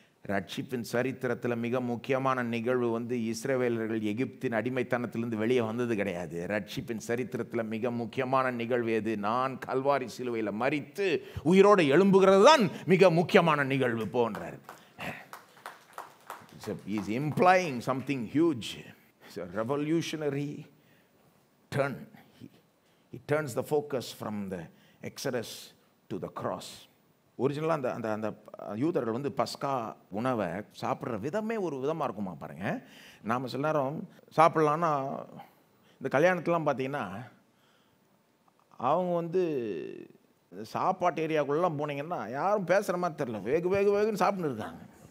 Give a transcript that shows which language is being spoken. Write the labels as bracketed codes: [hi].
[ta] ரட்சிப்பின் சரித்திரத்தில் மிக முக்கியமான நிகழ்வு இஸ்ரவேலர்கள் எகிப்தின் அடிமைத்தனத்திலிருந்து வெளியே வந்தது கிடையாது. ரட்சிப்பின் சரித்திரத்தில் மிக முக்கியமான நிகழ்வு எது? நான் கல்வாரி சிலுவையில் மரித்து உயிரோடு எழும்புகிறது தான் மிக முக்கியமான நிகழ்வு போன்றார். [en] He is implying something huge. It's a revolutionary turn. He turns the focus from the Exodus to the cross. [ta] ஒரிஜினலாக அந்த அந்த யூதர்கள் பஸ்கா உணவை சாப்பிட்ற விதமே ஒரு விதமாக இருக்குமா பாருங்கள். நாம் சில நேரம் சாப்பிட்லான்னா இந்த கல்யாணத்துலாம் பார்த்தீங்கன்னா அவங்க சாப்பாட்டு ஏரியாவுக்குள்ளெலாம் போனீங்கன்னா யாரும் பேசுகிற மாதிரி தெரில, வேகுன்னு சாப்பிட்ன்னு இருக்காங்க.